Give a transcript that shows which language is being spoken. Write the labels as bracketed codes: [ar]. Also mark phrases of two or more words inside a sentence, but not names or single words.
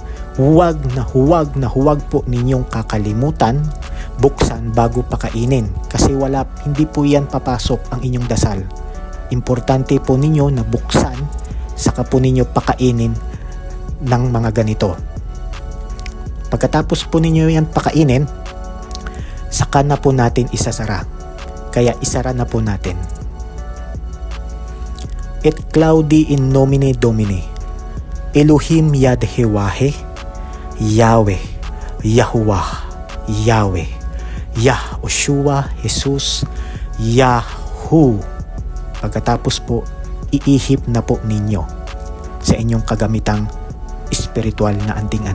[tl] Huwag na huwag po ninyong kakalimutan buksan bago pakainin, kasi hindi po yan papasok ang inyong dasal. Importante po ninyo na buksan saka po ninyo pakainin ng mga ganito. Pagkatapos po ninyo yan pakainin, saka na po natin isasara. Kaya isara na po natin. [la] Et claudi in nomine Domini, Elohim Yadhewahe, Yahweh, Yahuwah, Yahweh, Yahushua, Jesus, Yahu. [tl] Pagkatapos po, iihip na po ninyo sa inyong kagamitang spiritual na anting-anting.